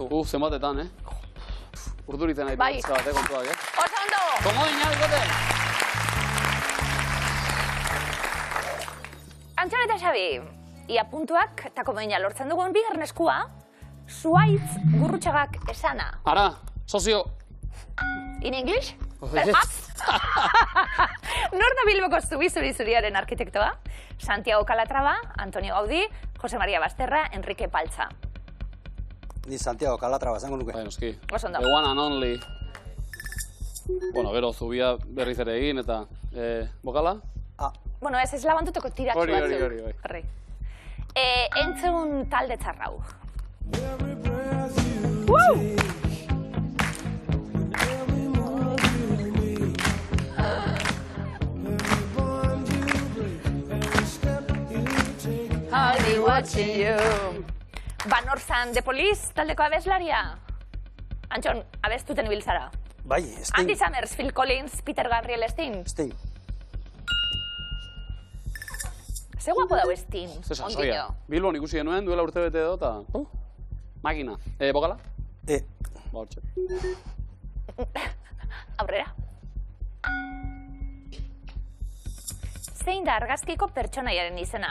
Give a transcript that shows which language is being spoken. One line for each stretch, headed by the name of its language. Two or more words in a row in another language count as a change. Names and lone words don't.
Basque: Zenbatetan, Urduritzen nahi pizka bat, kontuak, Oso ondo! Komodina, bikote! Antxon eta Xabi, ia puntuak eta komodina lortzen dugun bigarren eskua, zuaitz gurrutxagak esana. Ara, sozio.
English: In English? Perhaps?
Basque: Nor da Bilboko zuri-zuriaren arkitektoa? Santiago Calatrava, Antonio Gaudí, Jose Maria Basterra, Enrique Paltza. Ni Santiago Calatrava zango nuke. Bai, noski. Oso ondo.
English: The one and only.
Basque: Bueno, gero zubia berriz ere egin eta... Bokala? Bueno, ez labantuteko tiratxu batzuk. Hori. Entzun talde txarrau.
English: I'll be watching you.
Basque: Banorzan The Police taldeko abeslaria? Antxon, abestuten ibiltzara. Bai, Sting. Andy Summers, Phil Collins, Peter Gabriel, Sting. Sting. Ze guapo dago Sting, ondino. Bilbon ikusi genuen, duela urte bete edo, eta... Makina. Bokala? Ba, hortxe. Aurrera. Zein da argazkiko pertsonaiaren izena?